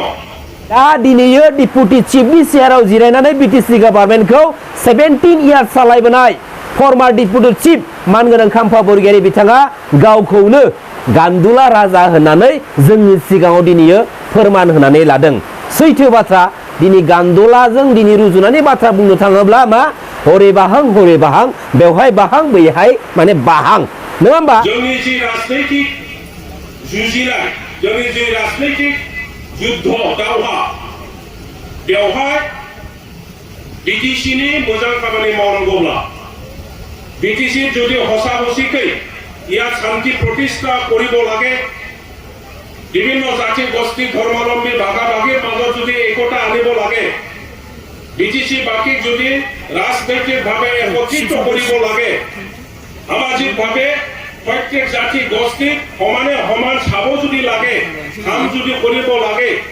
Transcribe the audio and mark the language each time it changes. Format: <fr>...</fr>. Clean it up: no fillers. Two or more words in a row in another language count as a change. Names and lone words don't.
<brx>दा दिनैयो डिपुटि चिफनि चेयाराव जिरायनानै BTC गभर्नमेन्टखौ 17 इयार्स सालायबोनाय</brx> <en>former deputy chief</en> <brx>मानगोनां खाम्फा बरगयारी बिथाङा गावखौनो गान्दुला राजा होननानै जोंनि सिगाङाव दिनैयो फोरमान होनानै लादों सैथो बाथ्रा दिनै गान्दुलाजों दिनै रुजुनानै बाथ्रा बुंनो थाङोब्ला मा हरे बाहां बेवहाय बाहां बैहाय माने बाहां नङा होमबा जोंनि जि राजनैतिक जुजिनाय जोंनि जि राजनैतिक युद्ध दावहा बेवहाय BTC नि मोजां खामानि मावनांगौब्ला</brx> <as>BTC যদি হসা হসিকে ইয়াত শান্তি প্ৰতিষ্ঠা কৰিব লাগে বিভিন্ন জাতি গোষ্ঠী ধৰ্মাৱলম্বী ভাগাভাগীৰ মাজত যদি একতা আনিব লাগে BTC বাকীক যদি ৰাজনৈতিকভাৱে একত্ৰিত কৰিব লাগে সামাজিকভাৱে প্ৰত্যেক জাতি গোষ্ঠী সমান চাব যদি লাগে কাম যদি কৰিব লাগে</as>